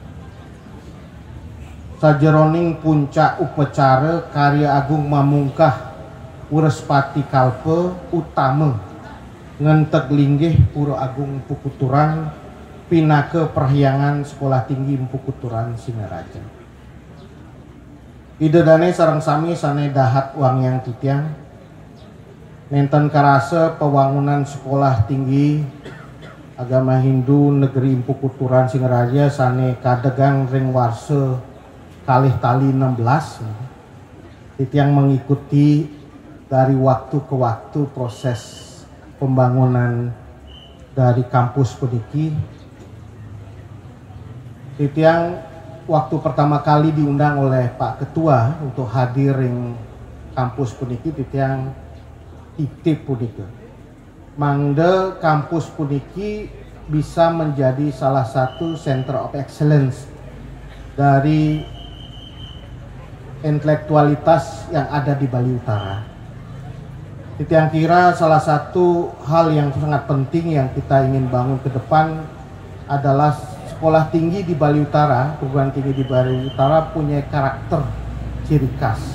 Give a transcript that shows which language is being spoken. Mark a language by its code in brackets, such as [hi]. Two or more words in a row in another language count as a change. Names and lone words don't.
[ban] Sajeroning puncak upacara karya agung mamungkah Urespati Kalpe utama ngentek linggih Pura Agung Empu Kuturan pinake perhyangan Sekolah Tinggi Empu Kuturan Singaraja. Idedane sareng sami sane dahat uang yang titiang nenten karase pewangunan Sekolah Tinggi Agama Hindu Negeri Empu Kuturan Singaraja sane kadegang ring warse kalih tali 16 titiang [id] mengikuti dari waktu ke waktu proses pembangunan dari kampus [ban] puniki. [id] Titiang waktu pertama kali diundang oleh Pak Ketua untuk hadir [ban] ring kampus puniki titiang titip puniki. Mangde kampus puniki [id] bisa menjadi salah satu [en] center of excellence [id] dari intelektualitas yang ada di Bali Utara. Titiang kira salah satu hal yang sangat penting yang kita ingin bangun ke depan adalah sekolah tinggi di Bali Utara, perguruan tinggi di Bali Utara punya karakter ciri khas.